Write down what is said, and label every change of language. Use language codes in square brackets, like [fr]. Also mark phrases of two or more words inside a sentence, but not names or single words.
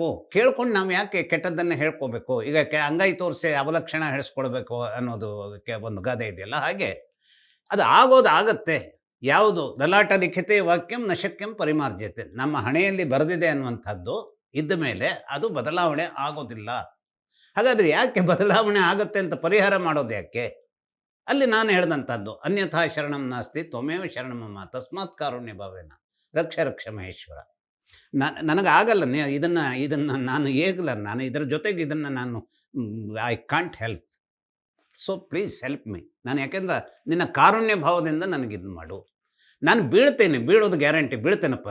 [kn] ಕೇಳ್ಕೊಂಡು ನಾವು ಯಾಕೆ ಕೆಟ್ಟದ್ದನ್ನು ಹೇಳ್ಕೋಬೇಕು? ಈಗ ಅಂಗೈ ತೋರಿಸಿ ಅವಲಕ್ಷಣ ಹೇಳಿಸ್ಕೊಳ್ಬೇಕು ಅನ್ನೋದು ಒಂದು ಗಾದೆ ಇದೆಯಲ್ಲ, ಹಾಗೆ ಅದು ಆಗತ್ತೆ. ಯಾವುದು [sa] ಲಲಾಟ ಲಿಖಿತೆ ವಾಕ್ಯಂ ನಶಕ್ಯಂ ಪರಿಮಾರ್ಜ್ಯತೆ, [kn] ನಮ್ಮ ಹಣೆಯಲ್ಲಿ ಬರೆದಿದೆ ಅನ್ನುವಂಥದ್ದು ಇದ್ದ ಮೇಲೆ ಅದು ಬದಲಾವಣೆ ಆಗೋದಿಲ್ಲ. ಹಾಗಾದರೆ ಯಾಕೆ ಬದಲಾವಣೆ ಆಗುತ್ತೆ ಅಂತ ಪರಿಹಾರ ಮಾಡೋದು ಯಾಕೆ? ಅಲ್ಲಿ ನಾನು ಹೇಳಿದಂಥದ್ದು, [sa] ಅನ್ಯಥಾ ಶರಣಂ ನಾಸ್ತಿ ತ್ವಮೇವ ಶರಣಂ ಮಮ ತಸ್ಮಾತ್ ಕಾರುಣ್ಯ ಭಾವೇನ ರಕ್ಷ ರಕ್ಷ ಮಹೇಶ್ವರ. [kn] ನನಗಾಗಲ್ಲ ಇದನ್ನು ನಾನು ಹೇಗಲ್ಲ, ನಾನು ಇದರ ಜೊತೆಗೆ ಇದನ್ನು ನಾನು [en] I can't help. So please help me. [kn] ನಾನು ಯಾಕೆಂದ್ರೆ ನಿನ್ನ ಕಾರುಣ್ಯ ಭಾವದಿಂದ ನನಗಿದು ಮಾಡು. ನಾನು ಬೀಳ್ತೇನೆ, ಬೀಳೋದು ಗ್ಯಾರಂಟಿ, ಬೀಳ್ತೇನಪ್ಪ.